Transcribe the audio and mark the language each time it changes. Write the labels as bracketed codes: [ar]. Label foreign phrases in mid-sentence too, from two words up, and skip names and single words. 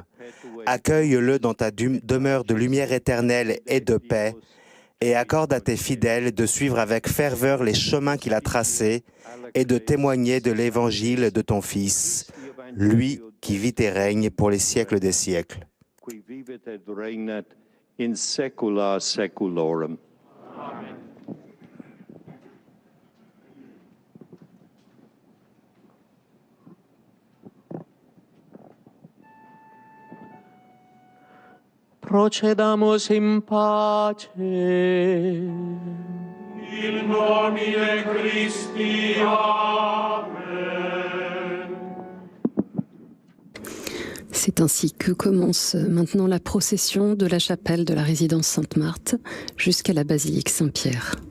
[fr] Accueille-le dans ta demeure de lumière éternelle et de paix, et accorde à tes fidèles de suivre avec ferveur les chemins qu'il a tracés et de témoigner de l'évangile de ton Fils, lui qui vit et règne pour les siècles des siècles. [la] qui vivet et regnat in saecula saeculorum. Amen. Procedamus in pace. In nomine Christi. Amen. [fr] C'est ainsi que commence maintenant la procession de la chapelle de la résidence Sainte-Marthe jusqu'à la basilique Saint-Pierre.